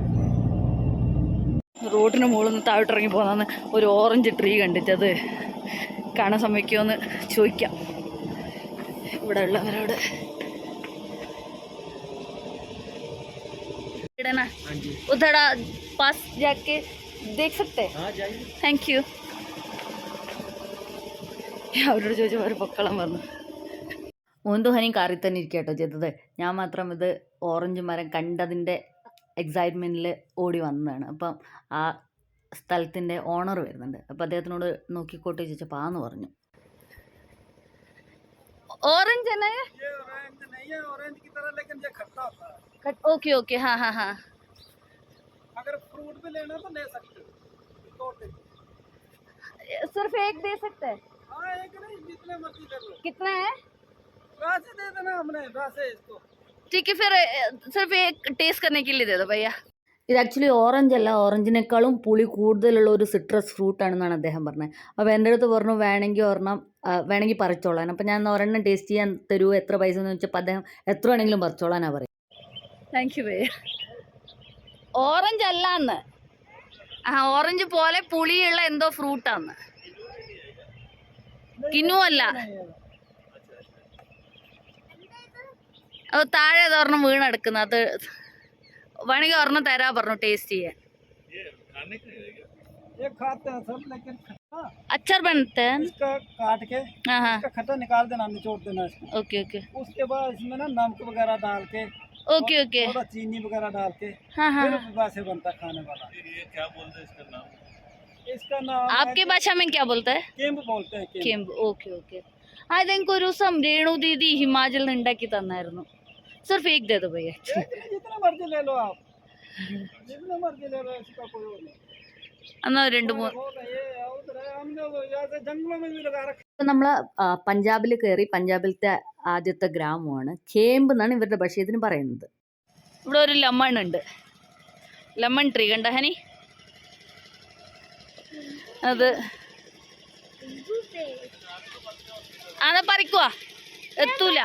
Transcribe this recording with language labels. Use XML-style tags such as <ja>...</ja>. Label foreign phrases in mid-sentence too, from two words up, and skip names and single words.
<ml>റോഡിന് മുകളിൽ നിന്ന് താഴോട്ടിറങ്ങി പോകുന്ന ഒരു</ml> <en>orange tree</en> <ml>കണ്ടിട്ടത് കാണാൻ സമ്മതിക്കുമോയെന്ന് ചോദിക്കാം ഇവിടെ ഉള്ളവരോട്.</ml> <hi>ഉധड़ा पास जाके देख सकते हैं?</hi> <en>thank you.</en> <ml>അവരോട് ചോദിച്ചപ്പോൾ ഒരു പൊക്കളം പറഞ്ഞു. മോന്തു ഹനി കാറിൽ തന്നെ ഇരിക്കട്ടോ ചെയ്തത്. ഞാൻ മാത്രം ഇത് ഓറഞ്ച് മരം കണ്ടതിൻ്റെ എക്സൈറ്റ്മെൻറ്റിൽ ഓടി വന്നതാണ്. അപ്പം ആ സ്ഥലത്തിൻ്റെ ഓണർ വരുന്നുണ്ട്. അപ്പം അദ്ദേഹത്തിനോട് നോക്കിക്കോട്ടെ ചോദിച്ചപ്പോൾ ആന്ന് പറഞ്ഞു.</ml> <hi>ഓറഞ്ച് है ना ये? ऑरेंज नहीं है, ऑरेंज की तरह लेकिन ये खट्टा होता है.</hi> <en>ok ok</en> <hi>हाँ हाँ हाँ. अगर फ्रूट भी लेना तो ले सकते हो. सिर्फ एक दे सकते हैं? हाँ एक नहीं, जितने मर्जी ले लो. कितना है? वैसे दे देना हमने वैसे इसको. ठीक है फिर सिर्फ एक टेस्ट करने के लिए दे दो भैया.</hi> <ml>ഇത് ആക്ച്വലി ഓറഞ്ച് അല്ല, ഓറഞ്ചിനേക്കാളും പുളി കൂടുതലുള്ള ഒരു സിട്രസ് ഫ്രൂട്ടാണെന്നാണ് അദ്ദേഹം പറഞ്ഞത്. അപ്പോൾ എൻ്റെ അടുത്ത് പറഞ്ഞു വേണമെങ്കിൽ പറിച്ചോളാൻ. അപ്പോൾ ഞാൻ ഒരെണ്ണം ടേസ്റ്റ് ചെയ്യാൻ തരൂ, എത്ര പൈസ എന്ന് വെച്ചപ്പോൾ അദ്ദേഹം എത്ര വേണമെങ്കിലും പറിച്ചോളാനാണ് പറയും.</ml> <en>thank you ഭയ്യ.</en> <ml>ഓറഞ്ച് അല്ല എന്ന്, ഓറഞ്ച് പോലെ പുളിയുള്ള എന്തോ ഫ്രൂട്ടാന്ന്, കിനു അല്ല. അത് താഴെ ഒരെണ്ണം വീണെടുക്കുന്നത്. അത് വേണമെങ്കിൽ ഒരെണ്ണം തരാ പറഞ്ഞു ടേസ്റ്റ് ചെയ്യാൻ.</ml> <hi>अचार बनते हैं इसका काट के इसका खट्टा निकाल देना, निचोड़ देना इसको.</hi> <en>ok ok.</en> <hi>उसके बाद इसमें ना नमक वगैरह डाल के,</hi> <en>ok ok,</en> <hi>थोड़ा चीनी वगैरह डाल के हाँ हाँ, फिर वैसे बनता खाने वाला. ये क्या बोलते हैं इसका नाम? इसका नाम आपकी भाषा में क्या बोलता है? केम्ब बोलते हैं. केम्ब.</hi> <en>ok ok.</en> <ml>അതെനിക്ക് ഒരു ദിവസം രേണു ദീദി ഹിമാചലിൽ നിന്ന് ഉണ്ടാക്കി തന്നായിരുന്നു.</ml> <hi>सिर्फ एक दे दो भैया. जितना मर्जी ले लो आप, जितना मर्जी ले लो, इसका कोई वो नहीं.</hi> <ml>എന്നാൽ രണ്ട് മൂന്ന്</ml> <hi>जंगलों में भी लगा रखा.</hi> <ml>നമ്മൾ പഞ്ചാബിൽ കയറി. പഞ്ചാബിലത്തെ ആദ്യത്തെ ഗ്രാമമാണ് കേമ്പ് എന്നാണ് ഇവരുടെ ഭാഷ ഇതിന് പറയുന്നത്. ഇവിടെ ഒരു ലെമൺ ഉണ്ട്,</ml> <en>lemon tree</en> <ml>കണ്ട ഹനി? അത് അതാ പറിക്കുക, എത്തൂല.</ml>